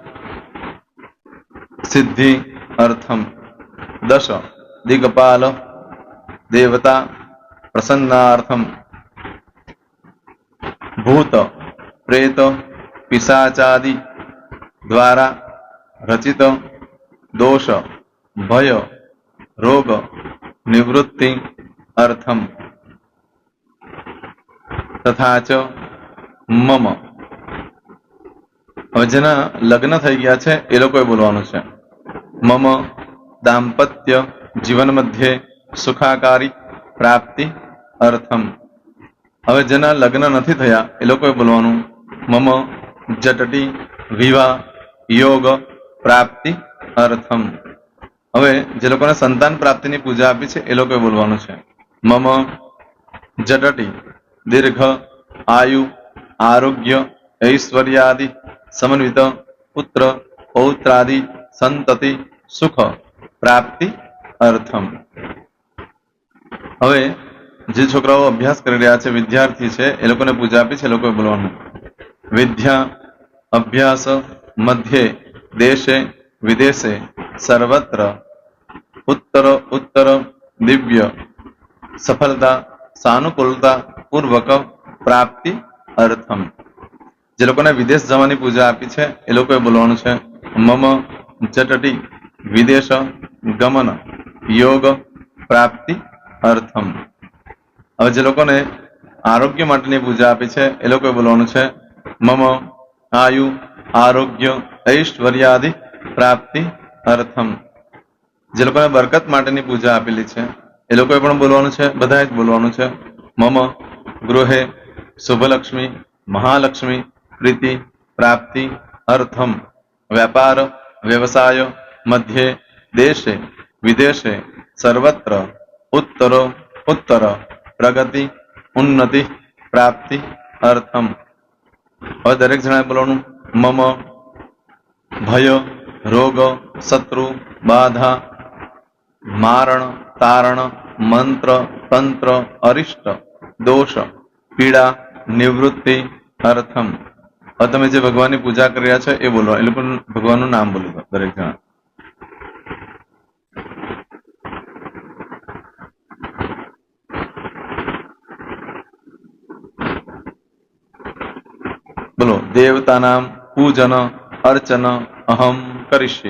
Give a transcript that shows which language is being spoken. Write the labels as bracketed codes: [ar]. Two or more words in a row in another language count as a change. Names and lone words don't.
[sa] सिद्धि अर्थम, दश दिगपाल देवता प्रसन्नार्थम, भूत प्रेत पिशाचादि द्वारा रचित दोष भय रोग निवृत्ति अर्थम, तथा च मम [gu] હવે જેના લગ્ન થઈ ગયા છે એ લોકોએ બોલવાનું છે. [sa] મમ દાંપત્ય જીવન મધ્યે સુખાકારી પ્રાપ્તિ અર્થમ. [gu] હવે જેના લગ્ન નથી થયા એ લોકોએ બોલવાનું [sa] મમ જટટી વિવાહ યોગ પ્રાપ્તિ અર્થમ. [gu] હવે જે લોકોને સંતાન પ્રાપ્તિની પૂજા આપી છે એ લોકોએ બોલવાનું છે [sa] મમ જટટી દીર્ઘ આયુ આરોગ્ય ऐश्वर्यादि समन्वित पुत्र पौत्रादि संतति सुख प्राप्ति अर्थम. [gu] હવે જે છોકરાઓ અભ્યાસ કરી રહ્યા છે વિદ્યાર્થી છે એ લોકોને પૂજા આપી છે એ લોકોએ બોલવાનું [sa] વિદ્યા અભ્યાસ મધ્યે દેશે વિદેશે સર્વત્ર उत्तर उत्तर दिव्य सफलता सानुकूलता पूर्वक प्राप्ति अर्थम. [gu] જે લોકોને વિદેશ જવાની પૂજા આપી છે એ લોકોએ બોલવાનું છે [sa] મમ જટટી વિદેશ ગમન યોગ પ્રાપ્તિ અર્થમ. [gu] હવે જે લોકોને આરોગ્ય માટેની પૂજા આપી છે એ લોકોએ બોલવાનું છે [sa] મમ આયુ આરોગ્ય ઐશ્વર્યાદિ પ્રાપ્તિ અર્થમ. [gu] જે લોકોને બરકત માટેની પૂજા આપેલી છે એ લોકોએ પણ બોલવાનું છે, બધાએ જ બોલવાનું છે [sa] મમ ગૃહે શુભલક્ષ્મી મહાલક્ષ્મી प्रीति प्राप्ति अर्थम. व्यापार व्यवसाय मध्य देशे विदेशे सर्वत्र उत्तर उत्तर प्रगति उन्नति प्राप्ति अर्थम. और [gu] દરેક જણાએ બોલવાનું [sa] मम भय रोग शत्रु बाधा मारण तारण मंत्र तंत्र अरिष्ट दोष पीड़ा निवृत्ति अर्थम. [gu] હવે તમે જે ભગવાનની પૂજા કરી રહ્યા છો એ બોલો, એ લોકો ભગવાનનું નામ બોલી દો દરેક જણા. [sa] બોલો દેવતાનામ પૂજન અર્ચન અહમ કરીશ્યે.